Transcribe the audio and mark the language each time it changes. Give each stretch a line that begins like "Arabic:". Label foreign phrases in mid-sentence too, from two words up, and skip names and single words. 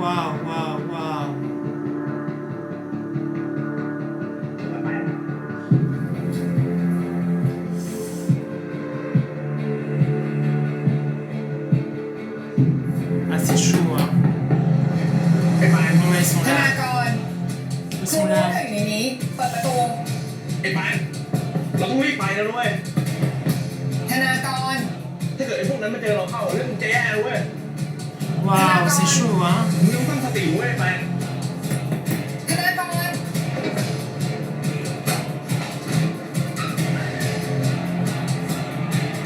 French: Waouh, waouh, waouh. Ah, c'est chaud, hein.
Thai: ไอ้ไป
French: Bon, ils sont
Thai: ธนา
French: là.
Thai: กร
French: Ils
Thai: ครู
French: sont
Thai: รู้ว่า
French: là.
Thai: เธออยู่ในนี้ เปิดประตู ไอ้ไปเราต้องรีบไปแล้วเว้ย ธนากร ถ้าเกิดไอ้พวกนั้นมาเจอเราเข้าเรื่องมึงจะแย่เลยเว้ย
French: Waouh, c'est chaud, hein.
Thai: มึงต้องตั้งสติเว้ยไป ธนากร ไ